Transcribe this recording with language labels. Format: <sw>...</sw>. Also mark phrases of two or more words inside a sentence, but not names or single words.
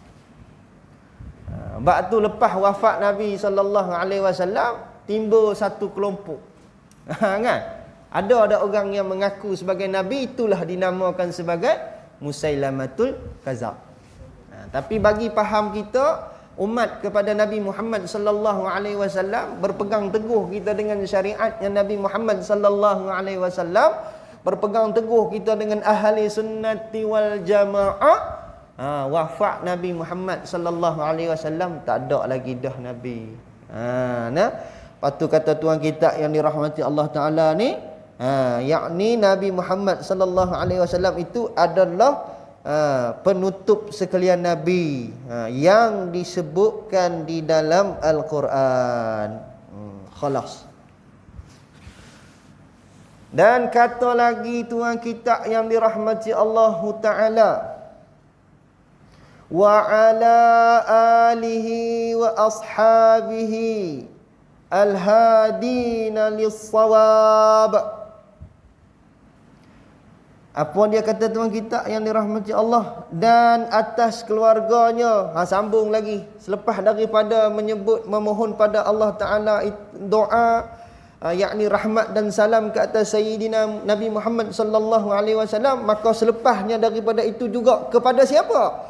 <ms>Waktu lepas wafat Nabi</ms> <ar>صلى الله عليه وسلم,</ar> <ms>timbul satu kelompok. Kan? Ada orang yang mengaku sebagai nabi, itulah dinamakan sebagai Musailamatul Kazab. Tapi bagi faham kita, umat kepada Nabi Muhammad</ms> <ar>صلى الله عليه وسلم,</ar> <ms>berpegang teguh kita dengan syariatnya Nabi Muhammad</ms> <ar>صلى الله عليه وسلم,</ar> <ms>berpegang teguh kita dengan</ms> <ar>أهل السنة والجماعة.</ar> <ms>Wafat Nabi Muhammad</ms> <ar>صلى الله عليه وسلم,</ar> <ms>tak ada lagi dah nabi. Patu kata tuan kita yang dirahmati Allah Taala ni, yakni Nabi Muhammad</ms> <ar>صلى الله عليه وسلم</ar> <ms>itu adalah penutup sekalian nabi yang disebutkan di dalam Al-Quran. Khalas. Dan kata lagi tuan kita yang dirahmati Allah Ta'ala,</ms> <ar>وعلى آله وأصحابه الهادين للصواب.</ar> <ms>Apa dia kata tuan kita yang dirahmati Allah? Dan atas keluarganya. Sambung lagi. Selepas daripada memohon pada Allah Ta'ala doa, yakni rahmat dan salam ke atas Sayyidina Nabi Muhammad</ms> <ar>صلى الله عليه وسلم,</ar> <ms>maka selepasnya daripada itu juga kepada siapa?</ms>